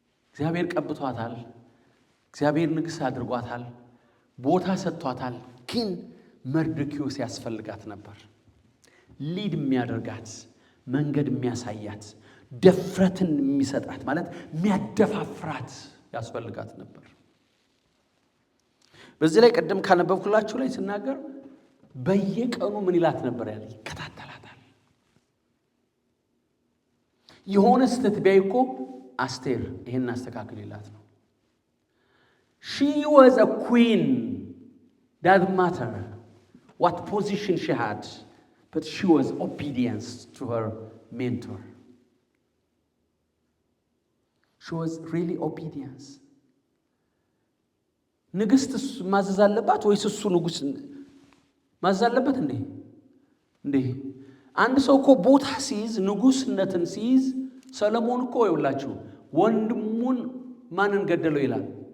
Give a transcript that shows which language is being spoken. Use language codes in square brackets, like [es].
[am] እግዚአብሔር ቀብቷታል። እግዚአብሔር ንግሥት አድርጓታል። ቦታ ሰጥቷታል። ግን መርዶክዮስ ያስፈልጋት ነበር። ሊድ የሚያደርጋት፣ መንገድ የሚያሳያት፣ ድፍረትን የሚሰጣት ማለት የሚያደፋፍራት ያስፈልጋት ነበር። በዚህ ላይ ቀደም ካነበብኩላችሁ ላይ ሲናገር በየቀኑ ምን ይላት ነበር? ያለ ይከታተላታል። የሆነ ስህተት ቢያይ እኮ አስቴር ይሄን አስተካክል ይላት ነው። [en] she was a queen, doesn't matter what position she had, but she was obedience to her mentor. She was really obedience. [am] ንግስት ማዘዝ አለባት ወይስ እሱ ንጉስ ማዘዝ አለበት? እንዴ አንድ ሰው እኮ ቦታ ሲይዝ ንጉስነትን ሲይዝ ሰለሞን እኮ ይውላችሁ ወንድሙን ማንን ገደለው ይላል?